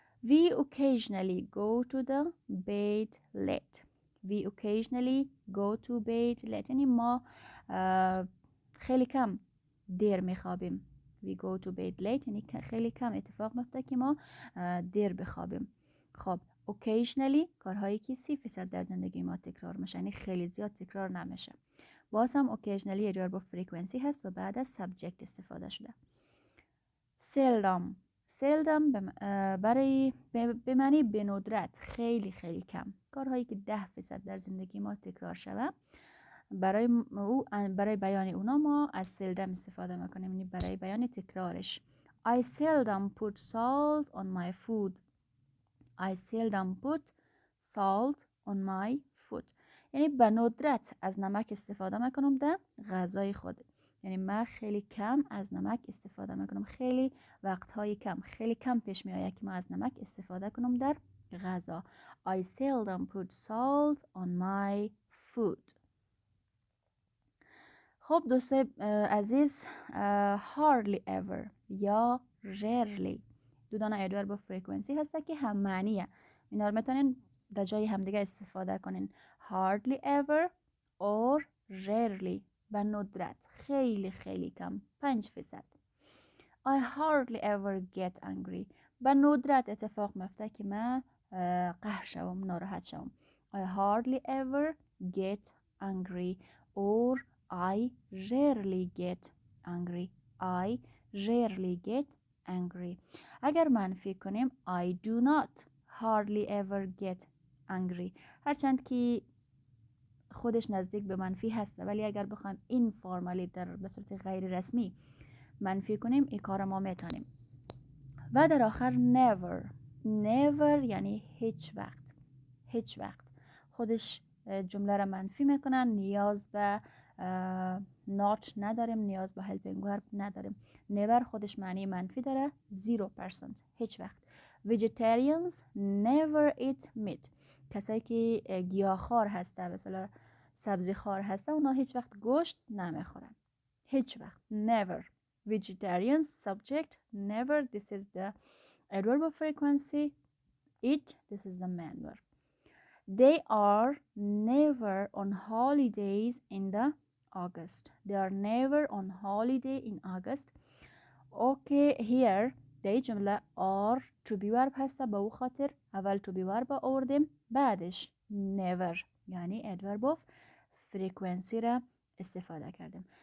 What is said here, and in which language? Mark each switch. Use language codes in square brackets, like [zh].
[en] We occasionally go to the bed late. We occasionally go to bed late [fa] یعنی ما خیلی کم دیر میخوابیم. [en] We go to bed late [fa] یعنی خیلی کم اتفاق میفته که ما دیر بخوابیم. خب occasionally کارهایی که 30% در زندگی ما تکرار میشه یعنی خیلی زیاد تکرار نمیشه. باز هم occasionally adverb of frequency هست و بعد از subject استفاده شده. seldom برای به معنی به ندرت، خیلی خیلی کم. کارهایی که 10% در زندگی ما تکرار شده برای بیان اونا ما از seldom استفاده میکنیم یعنی برای بیان تکرارش. [en] I seldom put salt on my food. I seldom put salt on my food. [fa] یعنی به ندرت از نمک استفاده میکنم در غذای خود. یعنی من خیلی کم از نمک استفاده میکنم. خیلی وقتهای کم، خیلی کم پیش می آید که من از نمک استفاده کنم در غذا. [en] I seldom put salt on my food. [fa] خب دوستای عزیز، hardly ever یا rarely دو دانه ادورب فرکانسی هسته که هم معنیه. اینا رو میتونین در جای همدیگه استفاده کنین. hardly ever or rarely به ندرت، خیلی خیلی کم، 5%. [en] I hardly ever get angry [fa] به ندرت اتفاق میفته که من قهر شوم، ناراحت شوم. [en] I hardly ever get angry or I rarely get angry. I rarely get angry. [fa] اگر منفی کنیم [en] I do not hardly ever get angry. [fa] هرچند که خودش نزدیک به منفی هسته، ولی اگر بخوایم این فرمالی در به صورت غیر رسمی منفی کنیم این کار ما میتونیم. و در آخر never. never یعنی هیچ وقت. هیچ وقت خودش جمله را منفی میکنن. نیاز به not نداریم، نیاز به helping verb نداریم. never خودش معنی منفی داره. 0%. هیچ وقت. [en] vegetarians never eat meat. [fa] کسایی که گیاهخوار هسته، مثلا سبزی خوار هسته، اونا هیچ وقت گوشت نمیخورن. هیچ وقت. never. vegetarians subject never. [en] This is the adverb of frequency. Eat. This is the main verb. They are never on holidays in the August. They are never on holiday in August. Okay, here they جمله are to be verb هسته. [fa] به او خاطر اول to be verb آوردیم، بعدش never یعنی adverb of frequency را استفاده کردیم.